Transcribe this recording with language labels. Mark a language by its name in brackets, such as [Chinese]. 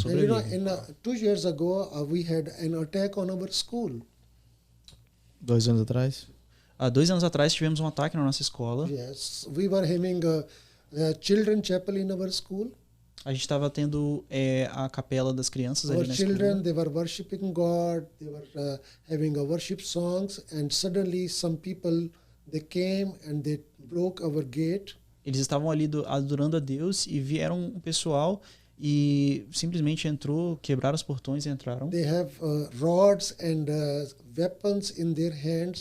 [English] And, you know, 2 years ago, we had an attack on our school. [Portuguese] 2 anos atrás? Há 2 anos atrás tivemos um ataque na nossa escola. [English] Yes, we were having a children chapel in our school. [Portuguese] A gente estava tendo a capela das crianças [English] Our [Portuguese] ali na [English] children, [Portuguese] escola. [English] they were worshiping God. They were having a worship songs, and suddenly some people they came and they broke our gate. [Portuguese] Eles estavam ali adorando a Deus e vieram um pessoal e simplesmente quebraram os portões e entraram. [English] They have rods and weapons in their hands.